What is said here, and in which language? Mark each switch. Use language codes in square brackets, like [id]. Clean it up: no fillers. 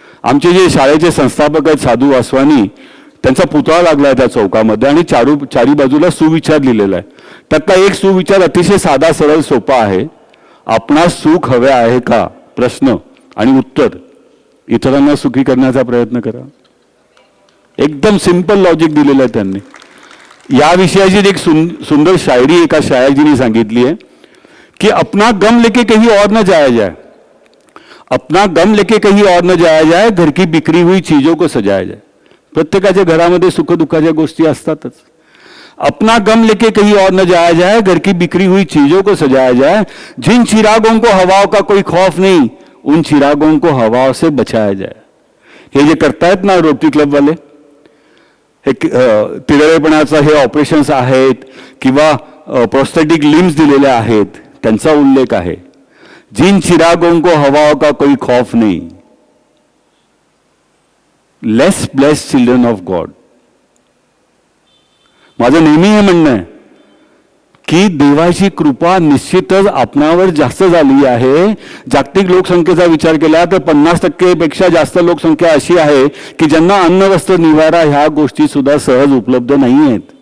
[mr] आमचे जे शाळेचे संस्थापक आहेत साधू वासवानी, त्यांचा पुतळा लागला आहे त्या चौकामध्ये आणि चारी बाजूला सुविचार लिहिलेला आहे. त्यातला एक सुविचार अतिशय साधा सरळ सोपा आहे. आपणास सुख हवे आहे का, प्रश्न आणि उत्तर, इतरांना सुखी करण्याचा प्रयत्न करा. एकदम सिंपल लॉजिक दिलेलं आहे त्यांनी. या विषयाची एक सुंदर शायरी एका शायरजीने सांगितली आहे की [hi] अपना गम लेके कहीं और न जाया जाए, अपना गम लेके कहीं और न जाया जाए, घर की बिक्री हुई चीजों को सजाया जाए. [mr] प्रत्येकाच्या घरामध्ये सुखदुःखाच्या गोष्टी असतातच. [hi] अपना गम लेके कहीं और न जाया जाए, घर की बिक्री हुई चीजों को सजाया जाए, जिन चिरागों को हवाओं का कोई खौफ नहीं, उन चिरागों को हवाओं से बचाया जाए. [mr] हे जे करतायत ना रोटरी क्लब वाले, हे तिरळेपणाचं हे ऑपरेशन्स आहेत किंवा प्रोस्थेटिक लिम्स दिलेले आहेत, त्यांचा उल्लेख आहे. [hi] जिन चिरागों को हवाओं का कोई खौफ नहीं, [en] Less blessed children of God. [mr] माझं नेहमी हे म्हणणं आहे की देवाची कृपा निश्चितच आपणावर जास्त झाली आहे. जागतिक लोकसंख्येचा विचार केला तर 50% पेक्षा जास्त लोकसंख्या अशी आहे की ज्यांना अन्न, वस्त्र, निवारा ह्या गोष्टी सुद्धा सहज उपलब्ध नाही आहेत.